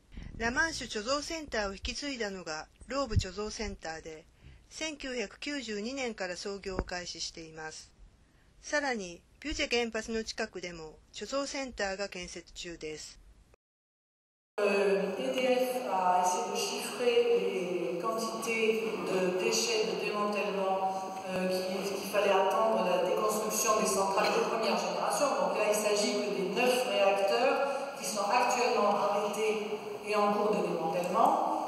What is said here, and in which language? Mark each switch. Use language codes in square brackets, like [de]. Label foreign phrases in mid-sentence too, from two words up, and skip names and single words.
[ja] ラ・マンシュ貯蔵センターを引き継いだのがローブ貯蔵センターで、1992年から操業を開始しています。さらに、ビュジェ原発の近くでも貯蔵センターが建設中です。 [fr] EDF a essayé de chiffrer les quantités de déchets de démantèlement qu'il fallait attendre la déconstruction des centrales de première génération. Donc là, il s'agit que des 9 réacteurs qui sont actuellement arrêtés et en cours de démantèlement.